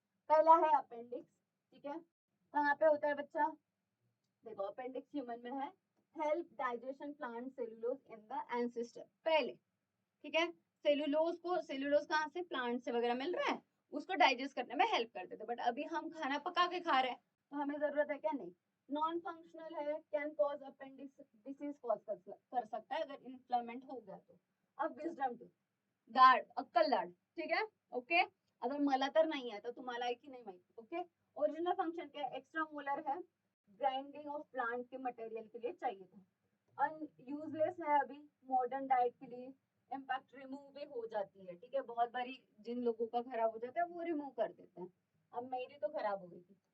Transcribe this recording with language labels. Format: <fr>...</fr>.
<hi>पहला है अपेंडिक्स, ठीक है, कहाँ पे होता है बच्चा, देखो अपेंडिक्स ह्यूमन में है,</hi> <en>help digestion plant cellulose in the ancestor,</en> <hi>पहले, ठीक है, सेलुलोज कहाँ से, प्लांट से वगैरह मिल रहा है, उसको डाइजेस्ट करने में हेल्प करते थे, बट अभी हम खाना पका के खा रहे हैं, तो हमें जरूरत है क्या, नहीं। नॉन फंक्शनल है, can cause appendix disease cause कर सकता है अगर इन्फ्लेमेंट हो गया तो।</hi> <mr>अब विजडम टूथ, दाढ, अक्कल दाढ,</mr> <hi>ठीक है,</hi> <mr>ओके, अगर मला तर नाही आहे तर तुम्हाला आहे की नाही माहिती, ओके।</mr> <hi>ओरिजिनल फंक्शन क्या है, एक्स्ट्रा मोलर है, ग्राइंडिंग ऑफ प्लांट के मटेरियल के लिए चाहिए था। यूजलेस है अभी मॉडर्न डाइट के लिए, इम्पैक्ट रिमूव भी हो जाती है, ठीक है। बहुत बारी जिन लोगों का खराब हो जाता है वो रिमूव कर देते हैं, अब मेरी तो खराब हो गई थी।</hi>